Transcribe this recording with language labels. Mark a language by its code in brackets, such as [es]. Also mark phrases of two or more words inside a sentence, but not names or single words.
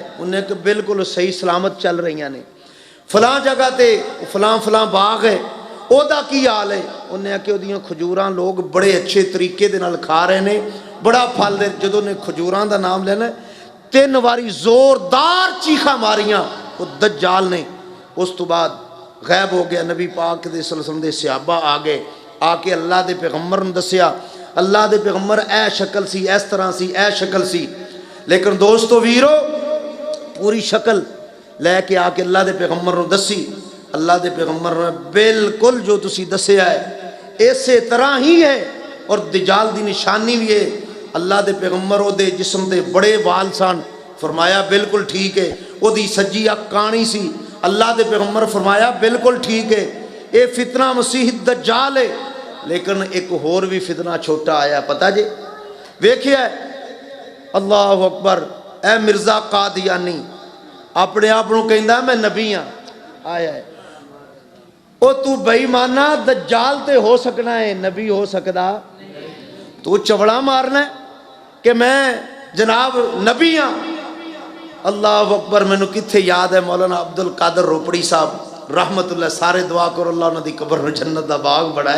[pa] اوہناں کہ بالکل صحیح سلامت چل رہی نیں۔ فلاں جگہ تے فلاں فلاں باغ ہے، اوہدا کی حال ہے. اوہناں آکھیا اوہدیاں کھجوراں لوک بڑے اچھے طریقے دے نال کھا رہے نیں، بڑا پھل دے. جدوں نے کھجوراں دا نام لینا 3 واری زوردار چیکاں ماریاں او دجال نے. اس توں بعد غیب ہو گیا. نبی پاک دے [ar] صلى الله عليه وسلم [pa] دے صحابہ آ گئے، آکے اللہ دے پیغمبر نوں دسیا. اللہ دے پیغمبر اے شکل سی، اس طرح سی، اے شکل سی. لیکن دوستو ویرو پوری شکل لے کے آکے اللہ دے پیغمبر نوں دسی. اللہ دے پیغمبر نے بالکل جو تسی دسیا ہے اسے طرح ہی ہے، اور دجال دی نشانی بھی ہے. اللہ دے پیغمبر اوہدے جسم تے بڑے وال سن، فرمایا بالکل ٹھیک ہے. اوہدی سجی اکھ کانی سی، اللہ دے پیغمبر فرمایا بالکل ٹھیک ہے. [ur] یہ فتنہ مسیح دجال ہے. [pa] لیکن اک ہور بھی فتنہ چھوٹا آیا، پتا جے ویکھیا [ar] الله أكبر. [pa] اے مرزا قادیانی اپنے آپ کو کہتا میں نبی ہاں، آیا ہے. او توں بے ایمانا دجال تے ہو سکنا ہے، نبی ہو سکدا? توں چوڑا مارنا ہے کہ میں جناب نبی ہاں. [ar] الله أكبر. [pa] مینوں کتھے یاد ہے مولانا عبدالقادر روپڑی صاحب رحمۃ اللہ، سارے دعا کرو اللہ اوہناں دی قبر نوں جنت دا باغ بنائے.